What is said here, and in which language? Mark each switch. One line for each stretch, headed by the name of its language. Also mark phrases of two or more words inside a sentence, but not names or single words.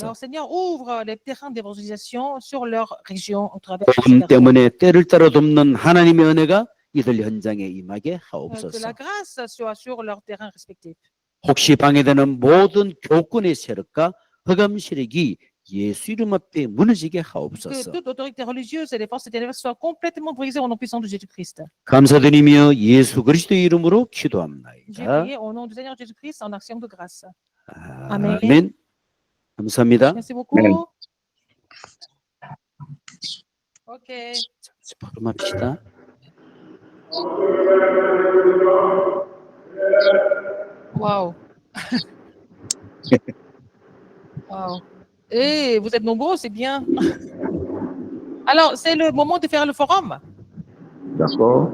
French: Alors, Seigneur, ouvre les terrains d'évangélisation sur leur région au travers de 복음 ces personnes.
Korean: 때문에 때를 따라 돕는 하나님의 은혜가 이들 현장에 임하게
French: Que la 하옵소서. grâce soit sur leurs terrains respectifs.
Korean: 혹시 방해되는 모든 교권의 세력과 흑암 세력이 예수 이름 앞에 무너지게
French: Que 하옵소서. toute autorité religieuse et les forces ténébreuses soient complètement brisées au nom puissant de Jésus-Christ.
Korean: 감사드리며 예수 그리스도의 이름으로
French: J'ai 기도합나이다. prié au nom du Seigneur Jésus-Christ en action de grâce.
Korean: 아멘. 감사합니다.
French: Merci beaucoup. Amen. OK.
Korean: 자, 바로 맙시다.
French: Waouh. Waouh. Et vous êtes nombreux, c'est bien. Alors, c'est le moment de faire le forum. D'accord.